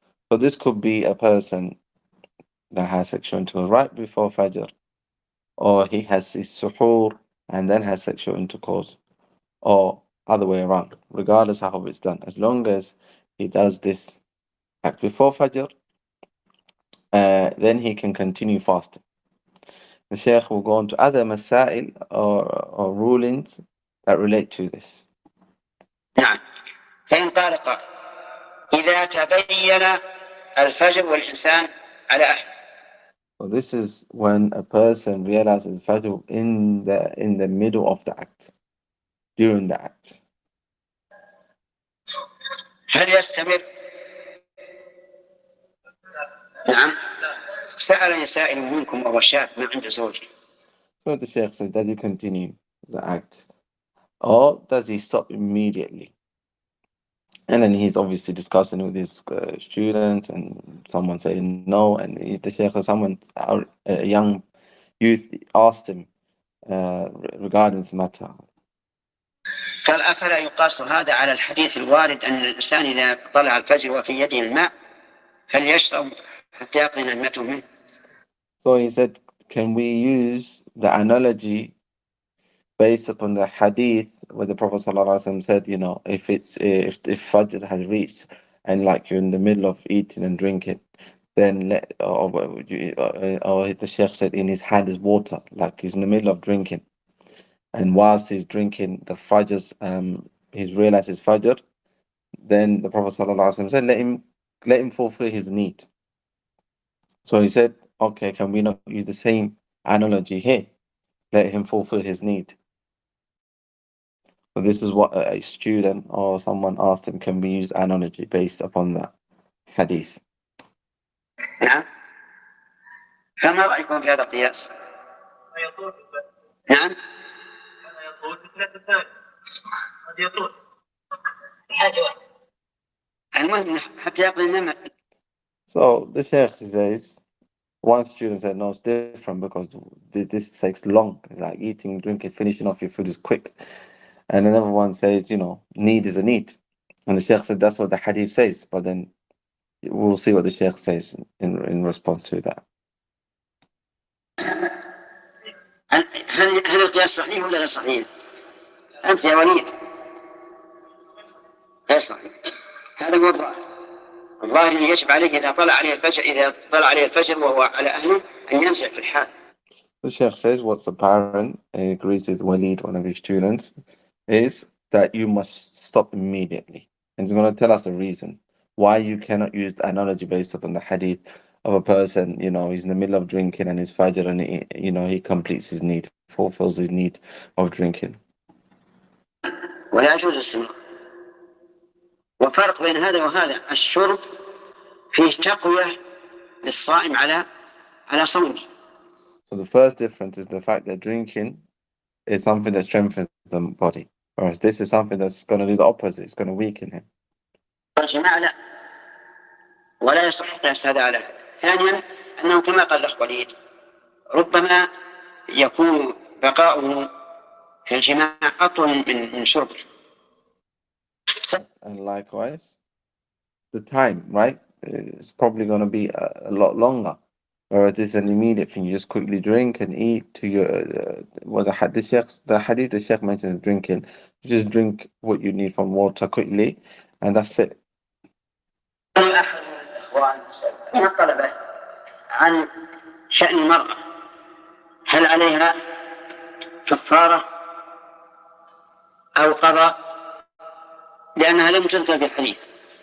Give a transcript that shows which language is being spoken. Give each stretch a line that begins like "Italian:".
English: So this could be a person that has sexual intercourse right before Fajr, or he has his suhoor and then has sexual intercourse, or other way around, regardless of how it's done. As long as he does this act before Fajr, then he can continue fasting. The Shaykh will go on to other masail or rulings that relate to this.
Arabic: نعم. فإن قال قائل إذا تبين الفجر والإنسان على أهله.
English: So this is when a person realizes Fajr in the middle of the act, during the act.
Arabic: هل يستمر؟ نعم. سألني سائل منكم وهو شاب ما عنده زوج.
English: So the Shaykh said, does he continue the act, or does he stop immediately? And then he's obviously discussing with his students, and someone saying no, and the Shaykh, someone, a young youth, asked him regarding this matter.
Arabic: قال أفلا يقاس هذا على الحديث الوارد أن الإنسان إذا طلع الفجر وفي يده الماء فليشرب حتى يقضي نهمته منه.
English: So he said, can we use the analogy based upon the hadith where the Prophet ﷺ said, if Fajr has reached and like you're in the middle of eating and drinking, then or the Shaykh said in his hand is water, like he's in the middle of drinking, and whilst he's drinking the Fajr's, he's realized his Fajr, then the Prophet ﷺ said, let him fulfill his need. So he said, okay, can we not use the same analogy here? Let him fulfill his need. So this is what a student or someone asked him, can we use analogy based upon that hadith?
Arabic: نعم. فما رأيكم في هذا القياس؟ نعم. المهم حتى يقضي النهمة.
English: So the Sheikh says, one student said, no, it's different because this takes long. It's like eating, drinking, finishing off your food is quick. And another one says, need is a need. And the Sheikh said, that's what the hadith says. But then we'll see what the Sheikh says in response to that.
Arabic: هل القياس صحيح ولا غير صحيح؟ أنت يا وليد غير صحيح. هذا هو الظاهر يجب عليه إذا طلع عليه الفجر وهو على أهله أن ينزع في الحال.
English: The Sheikh says what's apparent, and agrees with Walid, one of his students, is that you must stop immediately. And he's going to tell us a reason why you cannot use the analogy based upon the hadith of a person, he's in the middle of drinking and his Fajr, and he completes his need, fulfills his need of drinking.
Arabic: ولا يجوز السماع. وفرق بين هذا وهذا الشرب فيه تقوية للصائم على صومه.
English: So the first difference is the fact that drinking is something that strengthens the body, whereas this is something that's going to do the opposite. It's going to weaken him.
Arabic: الجماع لا ولا يصح قياس هذا على هذا. ثانيا أنه كما قال الأخ وليد ربما يكون بقاؤه في الجماع أطول من شربك.
English: And likewise, the time, right? It's probably going to be a lot longer. Whereas it's an immediate thing. You just quickly drink and eat to your, the hadith the Sheikh mentions drinking. You just drink what you need from water quickly, and that's it.
Arabic: أحد الإخوان من الطلبة عن شأن المرأة، هل عليها كفارة أو قضاء؟ لأنها لم تذكر في الحديث.